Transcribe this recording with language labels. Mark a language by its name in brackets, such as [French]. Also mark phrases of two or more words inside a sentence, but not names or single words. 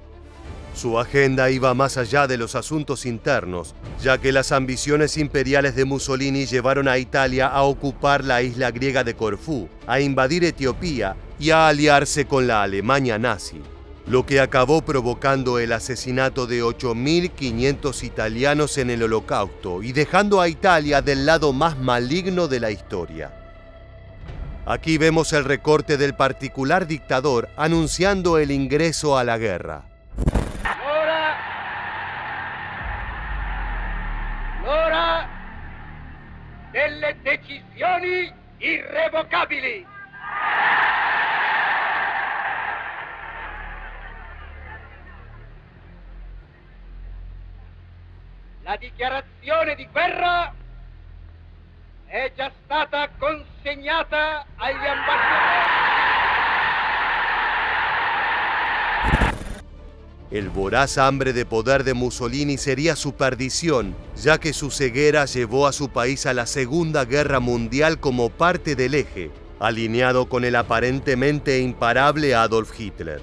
[Spanish] Su agenda iba más allá de los asuntos internos, ya que las ambiciones imperiales de Mussolini llevaron a Italia a ocupar la isla griega de Corfú, a invadir Etiopía y a aliarse con la Alemania nazi, lo que acabó provocando el asesinato de 8.500 italianos en el Holocausto y dejando a Italia del lado más maligno de la historia. Aquí vemos el recorte del particular dictador anunciando el ingreso a la guerra. [Italian] L'ora delle decisioni irrevocabili. La dichiarazione di guerra è già stata consegnata agli ambasciatori. [Spanish] El voraz hambre de poder de Mussolini sería su perdición, ya que su ceguera llevó a su país a la Segunda Guerra Mundial como parte del eje, alineado con el aparentemente imparable Adolf Hitler.